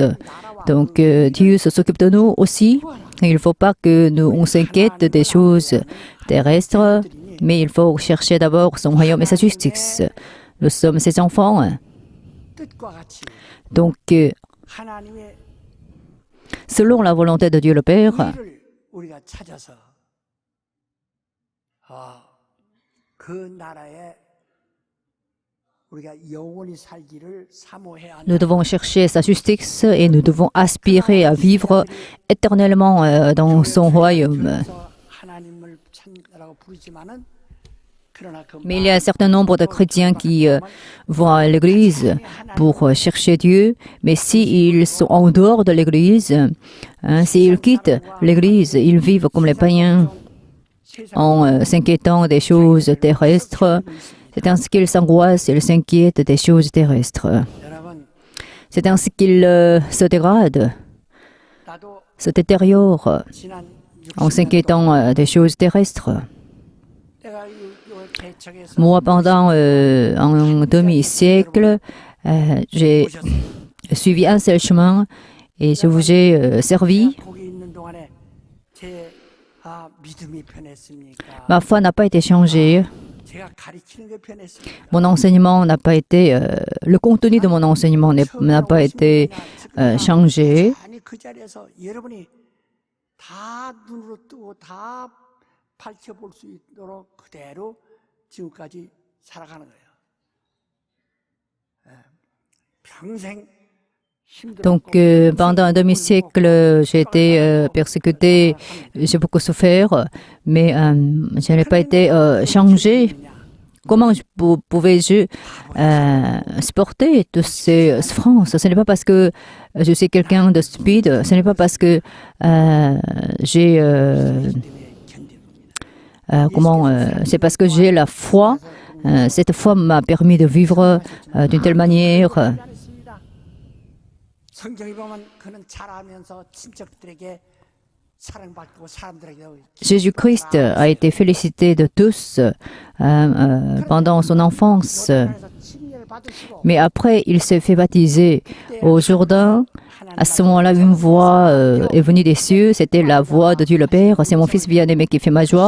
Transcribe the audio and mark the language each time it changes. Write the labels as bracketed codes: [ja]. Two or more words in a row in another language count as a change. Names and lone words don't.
[fr] Donc Dieu s'occupe de nous aussi. Il ne faut pas que nous on s'inquiète des choses terrestres, mais il faut chercher d'abord son royaume et sa justice. Nous sommes ses enfants. Donc, [ko] 하나님의 [fr] selon la volonté de Dieu le Père, [ko] 의를 우리가 찾아서 그 나라에 우리가 영원히 살기를 사모해야 한다. [fr] nous devons chercher sa justice et nous devons aspirer à vivre éternellement dans son royaume. [ko] 그래서 하나님을 찾으라고 부르지만은 그러나 그 [fr] Mais il y a un certain nombre de chrétiens qui vont à l'église pour chercher Dieu, mais s'ils sont en dehors de l'église, s'ils quittent l'église, ils vivent comme les païens en s'inquiétant des choses terrestres. C'est ainsi qu'ils s'angoissent, ils s'inquiètent des choses terrestres. [ko] 여러분 [fr] C'est ainsi qu'ils se dégradent, [ko] 나도 [fr] se détériorent [ko] 지난 [fr] en s'inquiétant des choses terrestres. [ko] 내가 요 개척에서 [fr] Moi, pendant un demi-siècle, j'ai suivi un seul chemin et je vous ai servi. [ko] 거기 있는 동안에 제 믿음이 변했습니까? [fr] Ma foi n'a pas été changée. [ko] 제가 가르치는 게 변했습니까? [fr] Mon enseignement n'a pas été, le contenu de mon enseignement n'a pas été changé. [ko] 아니 그 자리에서 여러분이 다 눈으로 뜨고 다 밝혀볼 수 있도록 그대로 지금까지 살아가는 거예요. 평생 [fr] Donc, pendant un demi-siècle, j'ai été persécuté, j'ai beaucoup souffert, mais je n'ai pas été changé. Comment pouvais-je supporter toutes ces souffrances? Ce n'est pas parce que je suis quelqu'un de stupide, ce n'est pas parce que j'ai... c'est parce que j'ai la foi. Cette foi m'a permis de vivre d'une telle manière. [ko] 성경에 보면 그는 자라면서 친척들에게 사랑받고 사람들에게 [fr] Jésus-Christ a été félicité de tous pendant son enfance. Mais après, il s'est fait baptiser au Jourdain. À ce moment-là, une voix est venue des cieux. C'était la voix de Dieu le Père. C'est mon fils bien-aimé qui fait ma joie.